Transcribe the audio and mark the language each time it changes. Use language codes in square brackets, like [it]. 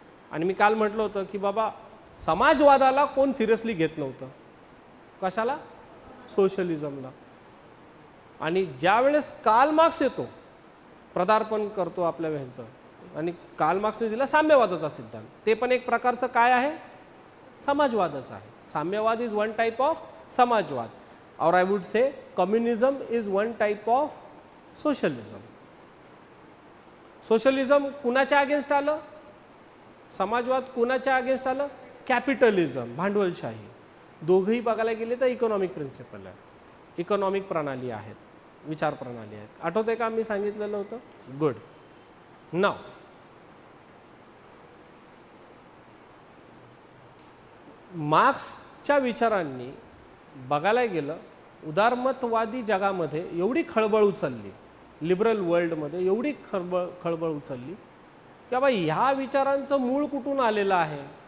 [mr] आणि मी काल म्हटलं होतं की बाबा समाजवादाला कोण सिरियसली घेत नव्हतं. कशाला? सोशलिझमला. आणि ज्या वेळेस कार्ल मार्क्स येतो, पदार्पण करतो आपल्या ह्यांचं, आणि कार्ल मार्क्सने दिला साम्यवादाचा सिद्धांत, ते पण एक प्रकारचं काय आहे? समाजवादाचं आहे. [en] साम्यवाद is one type of समाजवाद, और I would say communism is one type of socialism. [mr] Socialism कुणाच्या अगेन्स्ट आलं? समाजवाद कुणाच्या अगेन्स्ट आलं? कॅपिटलिझम, भांडवलशाही. दोघंही बघायला गेले तर इकॉनॉमिक प्रिन्सिपल आहे, इकॉनॉमिक प्रणाली आहेत, विचार प्रणाली आहेत. आठवतंय का मी सांगितलेलं होतं? गुड. नाव मार्क्सच्या विचारांनी बघायला गेलं, उदारमतवादी जगामध्ये एवढी खळबळ उचलली, लिबरल वर्ल्डमध्ये एवढी खळबळ उचलली की बाबा ह्या विचारांचं मूळ कुठून आलेलं आहे,